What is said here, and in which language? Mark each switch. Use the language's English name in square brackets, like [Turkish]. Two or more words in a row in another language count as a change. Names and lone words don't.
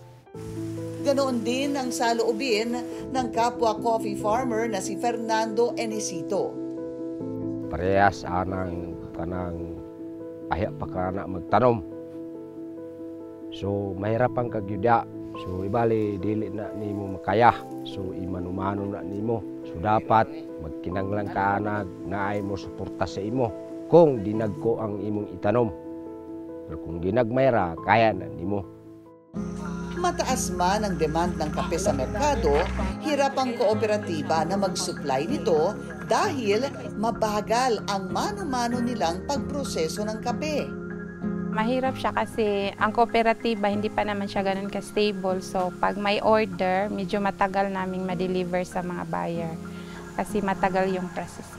[Filipino] Ganoon din ang saloobin ng kapwa coffee farmer na si Fernando Enesito. [Cebuano] Parehas anang kanang ahya pa ka na magtanom. So mahirap ang kagyuda. So ibali dili na nimo makaya. So imanumano na nimo. So dapat magkinanglan ka naay mo suporta sa imo kung dinagko ang imong itanom. Pero kung ginagmayra, kaya na nimo. [Filipino] Mataas man ang demand ng kape sa merkado, hirap ang kooperatiba na mag-supply nito dahil mabagal ang mano-mano nilang pagproseso ng kape. Mahirap siya kasi ang kooperatiba hindi pa naman siya ganun ka-stable. So pag may order, medyo matagal naming ma-deliver sa mga buyer kasi matagal yung processing.